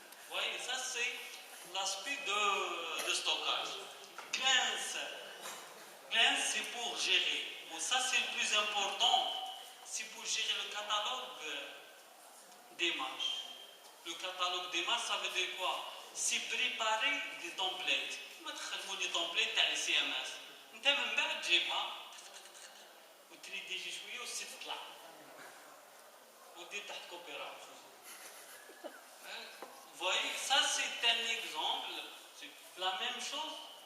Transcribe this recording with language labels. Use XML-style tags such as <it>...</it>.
<fr>Oui, ça c'est l'aspect de stockage. Glance, c'est pour gérer. Bon, ça c'est le plus important. C'est pour gérer le catalogue des marches. Le catalogue des marches, ça veut dire quoi? C'est préparer des templates.</fr> <ar>ما تخدموا لي templates تاع السي ام اس، انت من بعد تجيبها وتريدي شي شويه والسيت تطلع ودير تحت كوبي رايت.</ar> <fr>Vous voyez, ça c'est un exemple, c'est la même chose.</fr>